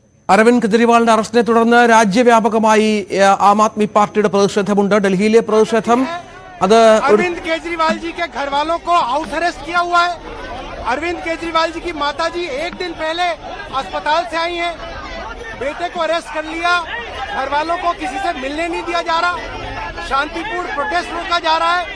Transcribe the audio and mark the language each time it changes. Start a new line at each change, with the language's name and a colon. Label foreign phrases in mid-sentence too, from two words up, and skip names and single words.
Malayalam: അരവിന്ദ് കെജ്രിവാളിന്റെ അറസ്റ്റിനെ തുടർന്ന് രാജ്യവ്യാപകമായി ആം ആദ്മി പാർട്ടിയുടെ പ്രതിഷേധമുണ്ട്. ഡൽഹിയിലെ പ്രതിഷേധം അത്
Hindi: अरविंद केजरीवाल जी के घर वालों को हाउस अरेस्ट किया हुआ है। अरविंद केजरीवाल जी की माताजी एक दिन पहले अस्पताल से आई हैं, बेटे को अरेस्ट कर लिया, घर वालों को किसी से मिलने नहीं दिया जा रहा, शांतिपूर्ण प्रोटेस्ट रोका जा रहा है।